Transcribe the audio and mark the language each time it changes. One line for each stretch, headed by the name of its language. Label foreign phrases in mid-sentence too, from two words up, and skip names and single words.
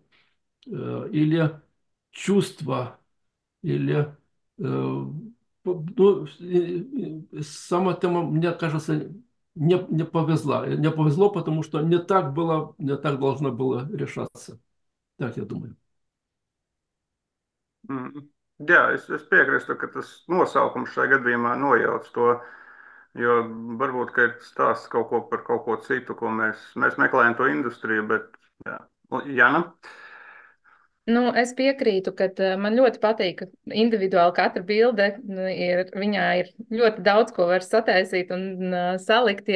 Russian: Или чувство, или ну, сама тема, мне кажется, не повезла. Не повезло, потому что не так было, не так должно было решаться. Так я думаю. Mm.
Latvian: Jā, es piekrītu, ka tas nosaukums šajā gadījumā nojauc to, jo varbūt, ka ir stāsts kaut ko par kaut ko citu, ko mēs meklējam to industriju, bet jā. Jana? Nu, es piekrītu, ka man ļoti patīk, ka individuāli katra bilde viņā ir ļoti daudz ko var sataisīt un salikt.